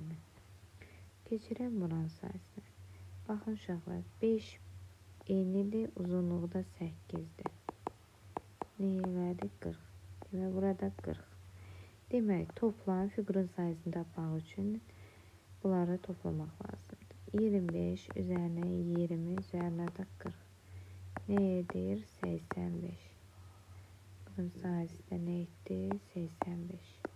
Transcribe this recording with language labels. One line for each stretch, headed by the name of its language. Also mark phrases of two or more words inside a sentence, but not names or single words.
Azerbaijani: Keçirəm buranın sayısını. Baxın uşaqlar, 5 eynidir, uzunluğu da 8'dir. Nə elədi? 40. Demək, burada 40. Demək, toplam figurun sayısını tapmaq üçün bunları toplamaq lazımdır. 25 üzerine 20 üzerine de 40. Ne edir? 85. Bunun sayısı da ne etti? 85.